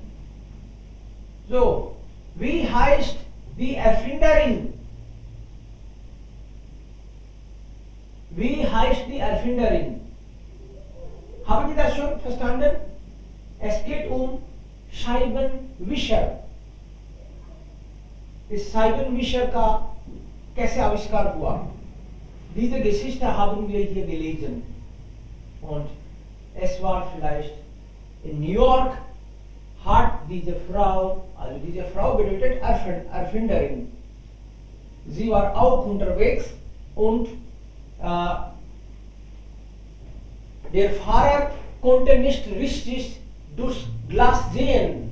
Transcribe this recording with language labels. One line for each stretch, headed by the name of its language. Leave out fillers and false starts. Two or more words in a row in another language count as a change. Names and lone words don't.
German: So, wie heißt die Erfinderin? Wie heißt die Erfinderin? Haben Sie das schon verstanden? Es geht um Scheibenwischer.
Hindi: इस Scheibenwischer का कैसे आविष्कार हुआ?
German: Diese Geschichte haben wir hier gelesen. Und es war vielleicht in New York, hat diese Frau, also diese Frau bedeutet Erfinderin. Sie war auch unterwegs und der Fahrer konnte nicht richtig durchs Glas sehen.